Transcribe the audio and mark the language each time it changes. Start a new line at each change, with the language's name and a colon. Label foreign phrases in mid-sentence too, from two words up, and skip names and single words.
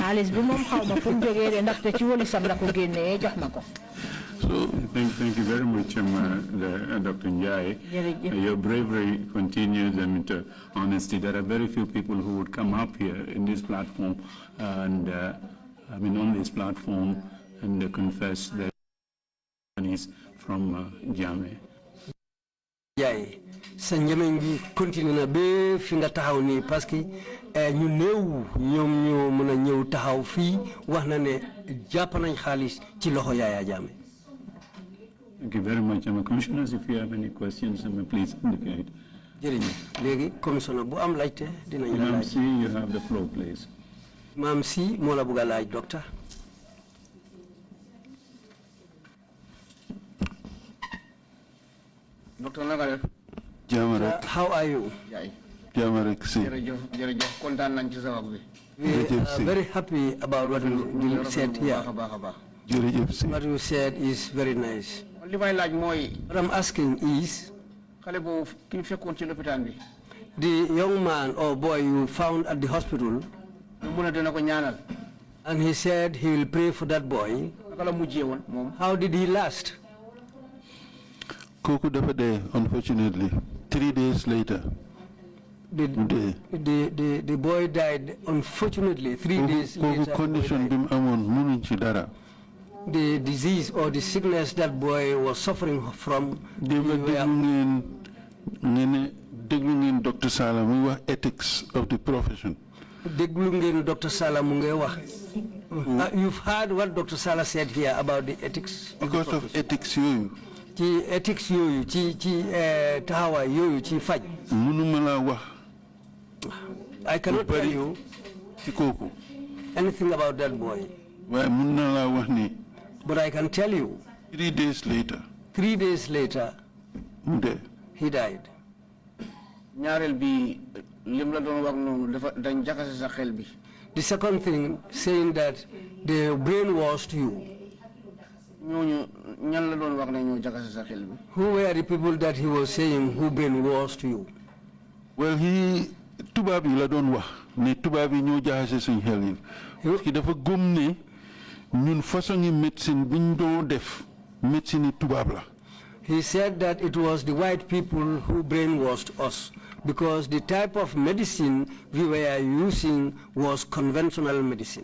English: So, thank you very much, Dr. Njie. Your bravery continues and honesty. There are very few people who would come up here in this platform and on this platform and confess their money from Jammeh.
Wolof: sa njëmeñ bi continue na ba fi nga taxaw nii
French: parce que
Wolof: ñu néew ñoom ñoo mën a ñëw taxaw fii wax na ne jàpp nañ xaalis ci loxo Yaya Jammeh.
English: Thank you very much. Commissioners, if you have any questions, please indicate.
Wolof: jërëjëf léegi commissioner bu am laajte dinañ la laaj.
English: Ma'am C, you have the floor, please.
Wolof: Ma'am C moo la bëgg a laaj docteur.
English: Doctor Nagaref.
Wolof: Jamarek.
English: How are you?
Wolof: Jamarek si. Jërëjëf kontaan nañ ci sa wax bi.
English: We are very happy about what you said here. What you said is very nice.
Wolof: Li may laaj mooy.
English: What I'm asking is.
Wolof: Xale boobu ki ñu fekkoon ci lopitaan bi.
English: The young man or boy you found at the hospital.
Wolof: Mu ne dina ko ñaanal.
English: And he said he will pray for that boy.
Wolof: Naka la mujjee woon moom.
English: How did he last?
Wolof: Koku dafa dee,
English: unfortunately. 3 days later. The boy died unfortunately 3 days later.
Wolof: Condition bim amon munuñ ci dara.
English: The disease or the sickness that boy was suffering from.
Wolof: Déglu ngeen Dr. Salah muy wax
English: ethics of the profession.
Wolof: Déglu ngeen Dr. Salah mu ngay wax.
English: You've heard what Dr. Salah said here about the ethics. Because of ethics yooyu.
Wolof: Ci ethics yooyu ci taxawaay yooyu ci faj. Mënuma la wax.
English: I cannot tell you anything about that boy.
Wolof: Waaye mën na la wax ni.
English: But I can tell you. 3 days later. 3 days later.
Wolof: Mu dee.
English: He died.
Wolof: ñaareel bi lim la doon wax noonu dafa dañ jaxase sa xel bi.
English: The second thing, saying that they brainwashed you.
Wolof: ñooñu ñan la doon wax ne ñoo jaxase sa xel bi.
English: Who were the people that he was saying who brainwashed you? Well,
Wolof: tubaab yi la doon wax ne tubaab yi ñoo jaxase suñ xel yi.
French: Parce que
Wolof: dafa gëm ne ñun
French: façon médecine
Wolof: biñ doon def médecine yi tubaab la.
English: He said that it was the white people who brainwashed us because the type of medicine we were using was conventional medicine.